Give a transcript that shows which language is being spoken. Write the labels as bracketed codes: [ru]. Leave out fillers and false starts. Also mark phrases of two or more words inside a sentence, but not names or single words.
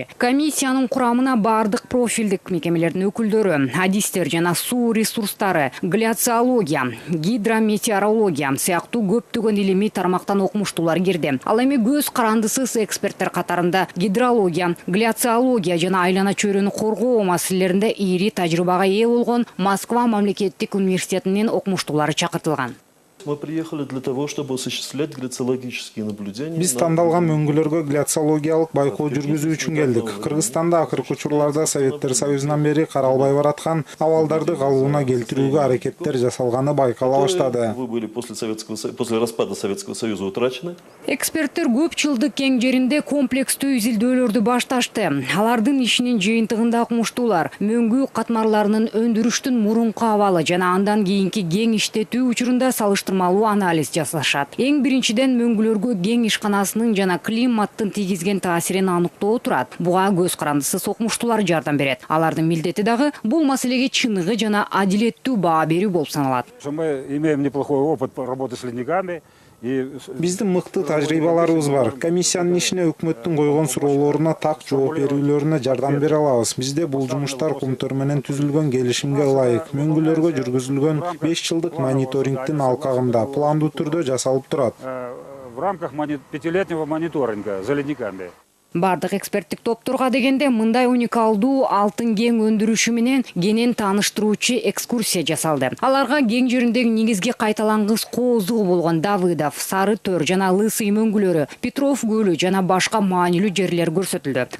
[ky] Комиссиянын курамына бардык профилдик мекемелердин өкүлдөрү, адистер жана суу ресурстары, гляциология, гидрометеорология сыяктуу көптөгөн илимий тармактан окумуштуулар кирди. Ал эми көз карандысыз эксперттер катарында гидрология, гляциология жана айлана чөйрөнү коргоо маселелеринде ири тажрыйбага ээ Москва мамлекеттик университетинин окумуштуулары чакыртылган. [ru] Мы приехали для того, чтобы осуществлять гляциологические наблюдения. [ky] Биз тандалган мөңгүлөргө гляциологиялык байкоо жүргүзүү үчүн келдик. Кыргызстанда акыркы учурларда Советтер Союзунан бери каралбай бараткан абалдарды калыбына келтирүүгө аракеттер жасалганы байкала баштады. [ru] Вы были после распада Советского Союза утрачены. [ky] Эксперттер көп жылдык кен жеринде комплекстүү изилдөөлөрдү башташты. Алардын ишинин жыйынтыгында окумуштуулар мөңгүү катмарларынын өндүрүштүн мурунку абалы жана андан кийинки кен иштетүү учурунда салыштырмалуу анализ жасашат. Эң биринчиден мөңгүлөргө кен ишканасынын жана климаттын тийгизген таасирин аныктоо турат. Буга көз карандысыз окумуштуулар жардам берет. Алардын милдети дагы бул маселеге чыныгы жана адилеттүү баа берүү болуп саналат. [ru] Мы имеем неплохой опыт по работе с ледниками. [ky] Биздин мыкты тажрыйбаларыбыз бар. Комиссиянын ишине өкмөттүн койгон суроолоруна так жооп берүүлөрүнө жардам бере алабыз. Бизде бул жумуштар Кумтөр менен түзүлгөн келишимге ылайык. Мөңгүлөргө жүргүзүлгөн 5 жылдык мониторингдин алкагында пландуу түрдө жасалып турат. [ru] В рамках 5-летнего мониторинга за ледниками. [ky] Бардык эксперттик топторго дегенде мындай уникалдуу алтын кен өндүрүшү менен кенен тааныштыруучу экскурсия жасалды. Аларга кен жериндеги негизги кайталангыс коозугу болгон Давыдов, Сары Төр жана Лысый мөңгүлөрү, Петров көлү жана башка маанилүү жерлер көрсөтүлдү.